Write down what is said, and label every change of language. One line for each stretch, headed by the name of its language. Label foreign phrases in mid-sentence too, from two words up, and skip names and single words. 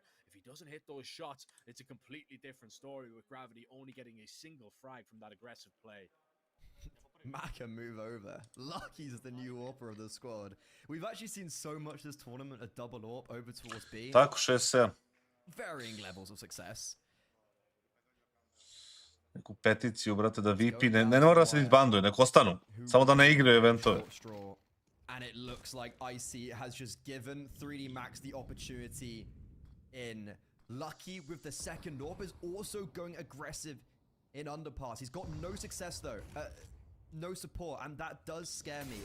English: If he doesn't hit those shots, it's a completely different story, with Gravity only getting a single frag from that aggressive play. Maka move over. Lucky's the new AWPer of the squad. We've actually seen so much this tournament, a double AWP over towards B.
Serbian: Tako, 6-7.
English: Varying levels of success.
Serbian: Neku peticiju, brate, da VP, ne mora se disbanduje, nek ostanu. Samo da ne igraju eventove.
English: And it looks like Icy has just given 3D Max the opportunity in. Lucky with the second AWP is also going aggressive in Underpass. He's got no success though. No support, and that does scare me.